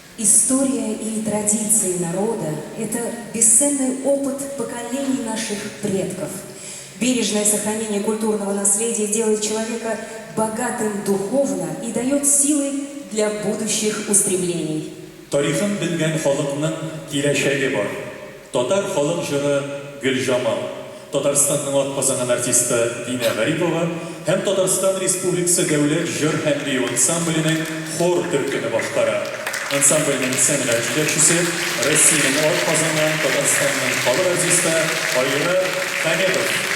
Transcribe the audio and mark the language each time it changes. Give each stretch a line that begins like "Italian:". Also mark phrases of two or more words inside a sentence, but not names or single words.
Russian: История и традиции народа – это бесценный опыт поколений наших предков. Бережное сохранение культурного наследия делает человека богатым духовно и дает силы для будущих устремлений.
Tatar: Тарихын bilgen халыкның киләчәге бар. Татар халык җыры Гөлҗамал, Татарстанның атказанган артисты Динә Гарипова һәм Татарстан Республикасы дәүләт җыр һәм бию ансамбленең хор төркеме башкара. Ансамбльнең сәнгать җитәкчесе Россиянең атказанган Татарстанның халык артисты Айра Хәмедов.